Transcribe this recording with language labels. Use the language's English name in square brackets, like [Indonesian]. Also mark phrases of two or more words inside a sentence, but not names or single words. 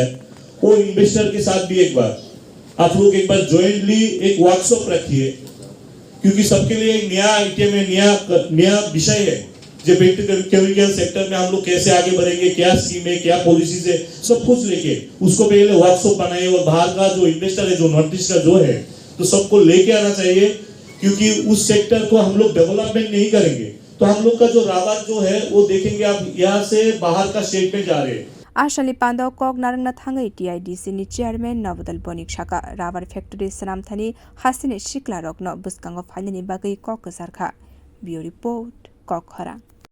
[Hindi] वो इन्वेस्टर के साथ भी एक बार आप लोग एक बार ज्वाइंटली एक वर्कशॉप रखिए, क्योंकि सबके लिए एक नया आइटम है, नया विषय है जो [English] petrochemical sector [Hindi] में हम लोग कैसे आगे बढ़ेंगे, क्या स्कीम है, क्या पॉलिसीज है, सब कुछ लेके उसको पहले वर्कशॉप बनाए और बाहर का जो इन्वेस्टर है जो नॉर्थ ईस्ट का जो है तो सबको लेके आना चाहिए, क्योंकि उस सेक्टर को हम लोग डेवलपमेंट नहीं करेंगे तो हम लोग का जो रबर जो है वो देखेंगे आप यहाँ से बाहर का स्टेट में जा रहे हैं। [Kok Borok] Asali pando kog narangna thangai TIDC ni chairman Navadal Bonik shaka [English] rubber factory [Kok Borok] sanam thani hasine shikla rokno buskango phainani bagai kok sarkha. [English] Bureau report [Kok Borok] Kokhara.